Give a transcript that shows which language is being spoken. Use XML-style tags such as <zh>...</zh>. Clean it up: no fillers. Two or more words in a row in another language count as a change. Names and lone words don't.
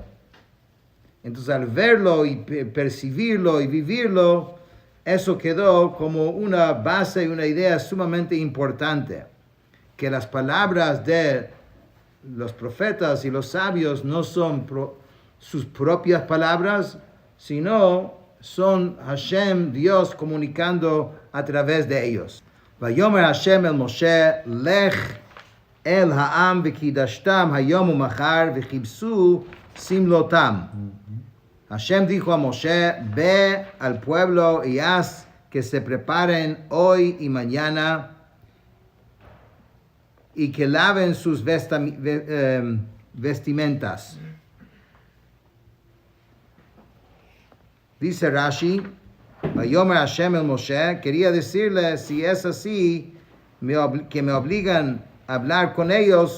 <es>Entonces, al verlo y percibirlo y vivirlo, eso quedó como una base y una idea sumamente importante. Que las palabras de los profetas y los sabios no son sus propias palabras, sino son Hashem, Dios, comunicando a través de ellos.</es> <he>ויאמר השם אל משה, לך אל העם וקדשתם היום ומחר וכבסו שמלתם.</he> <es>Hashem dijo a Moshe, ve al pueblo y haz que se preparen hoy y mañana y que laven sus vestimentas. Dice Rashi,</es> <he>ויאמר השם אל משה,</he> <es>quería decirle, si es así, que me obligan a hablar con ellos.</es>